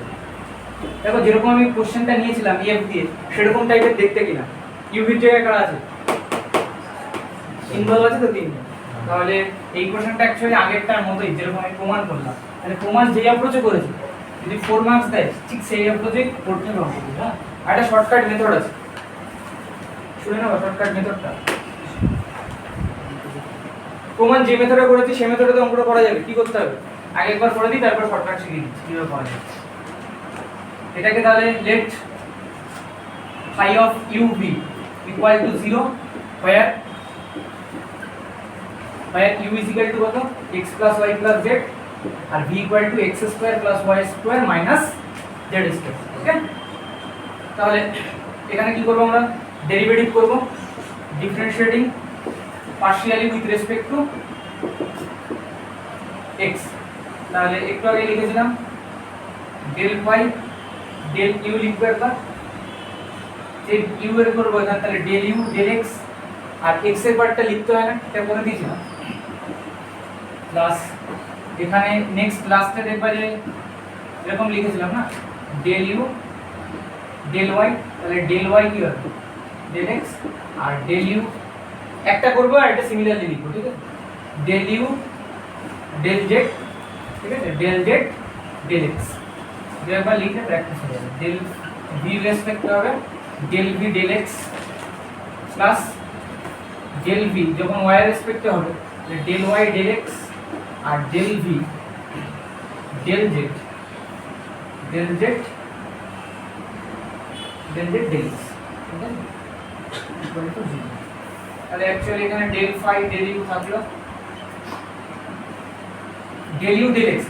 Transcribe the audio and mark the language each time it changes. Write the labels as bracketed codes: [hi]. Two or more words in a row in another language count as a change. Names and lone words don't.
[bn] দেখো যেরকম আমি কোশ্চেনটা নিয়েছিলাম f দিয়ে সেরকম টাইপের দেখতে কিনা, u এর জায়গায় কারা আছে, ইনভলভ আছে তো তিনটে, তাহলে এই কোশ্চেনটা অ্যাকচুয়ালি আগেরটার মতোই যেরকম আমি প্রমাণ করলাম, মানে প্রমাণ যেই অ্যাপ্রোচে করেছি যদি 4 মার্কস দেয় ঠিক সেই অ্যাপ্রোচে করতে হবে অঙ্কগুলো, হ্যাঁ। আর একটা [en] shortcut method [bn] আছে, শুনে নাও [en] shortcut methodটা। [bn] প্রমাণ যে মেথডে করেছি সেই মেথডে তো অঙ্কটা করা যাবে, কি করতে হবে, আগে একবার করে দিই তারপর শর্টকাট শিখিয়ে দিচ্ছি কিভাবে করা যায়। এটাকে তাহলে [en] লেট phi of uv equal to 0 where u is equal to কত, x plus y plus z, আর v equal to x square plus y square minus z square, ওকে। [bn] তাহলে এখানে কি করব, আমরা ডেরিভেটিভ করব, [en] differentiating partially with respect to x. [bn] তাহলে একটু আগে লিখেছিলাম [en] del phi del u [bn] লিখবো একবার, যে u এর করব এখানে, তাহলে [en] del u del [bn] x, আর x এর পার্টটা লিখতে হয় না, এটা করে দিয়েছিলাম, প্লাস এখানে নেক্সট লাস্টে দেখবা যে এরকম লিখেছিলাম না, [en] del u del y, [bn] তাহলে [en] del y [bn] কি হবে, [en] del x, [bn] আর [en] del u [bn] একটা করব আর এটা সিমিলারলি লিখব, ঠিক আছে, [en] del u del z, [bn] ঠিক আছে, [en] del z del x, [bn] একবার লিখে প্র্যাকটিস হয়ে যাবে। [en] del v [bn] রেসপেক্ট হবে [en] del v del x প্লাস del v [bn] যখন y এর রেসপেক্টে হবে [en] del y del x আর del v del z del z del z del x, [bn] ঠিক আছে, [en] equal to 0। [bn] তাহলে অ্যাকচুয়ালি এখানে [en] del phi del u [bn] থাকলো, [en] del u del x.